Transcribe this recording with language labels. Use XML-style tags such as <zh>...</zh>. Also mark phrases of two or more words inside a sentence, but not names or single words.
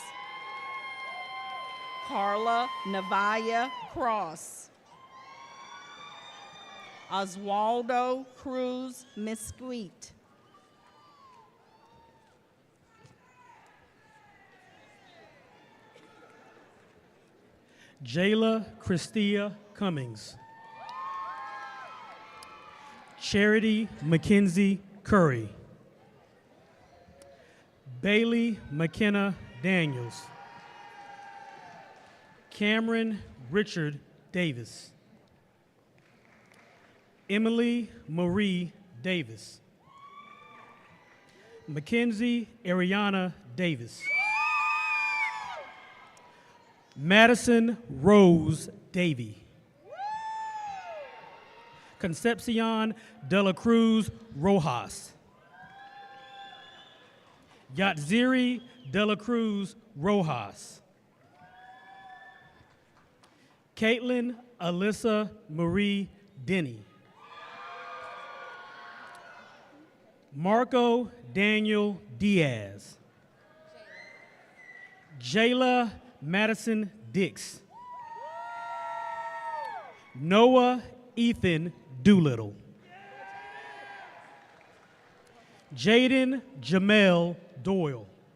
<en>Carla Navaya Cross. Oswaldo Cruz Mesquite. Jayla Christia Cummings. Charity Mackenzie Curry. Bailey McKenna Daniels. Cameron Richard Davis. Emily Marie Davis. Mackenzie Ariana Davis. Madison Rose Davy. Concepcion de la Cruz Rojas. Yatziri de la Cruz Rojas. Caitlin Alyssa Marie Denny. Marco Daniel Diaz. Jayla Madison Dix. Noah Ethan Doolittle. Jaden Jamel Doyle.</en>